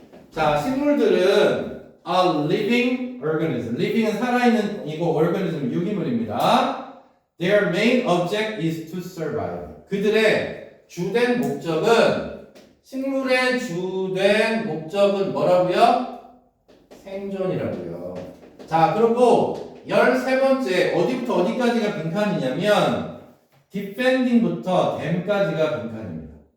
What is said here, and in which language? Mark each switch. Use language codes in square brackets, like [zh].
[ko] 자, 식물들은 [en] a living organism. [ko] living은 살아있는 이고 organism 유기물입니다. [en] Their main object is to survive. [ko] 그들의 주된 목적은 식물의 주된 목적은 뭐라고요? 생존이라고요. 자, 그리고 13번째 어디부터 어디까지가 빈칸이냐면 defending부터 dam까지가 빈칸입니다.